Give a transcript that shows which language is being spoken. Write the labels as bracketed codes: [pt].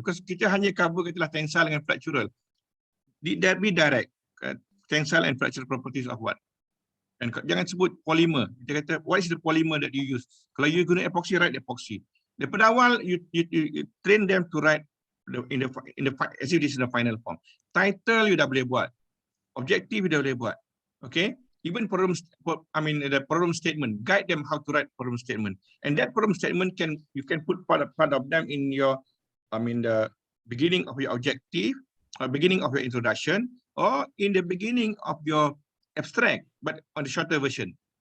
[en] Because [ms] kita hanya cover katalah tensile dengan fractural. [en] That be direct. Tensile and fractural properties of what? [ms] Dan jangan sebut polymer. Kita kata, [en] what is the polymer that you use? [ms] Kalau you guna [en] epoxy, write epoxy. [ms] Daripada awal, [en] you train them to write in the as if this is the final form. [ms] Title you dah boleh buat. Objective you dah boleh buat. [en] Okay? Even the problem statement, guide them how to write problem statement. And that problem statement you can put part of them in your, the beginning of your objective, or beginning of your introduction, or in the beginning of your abstract, but on the shorter version.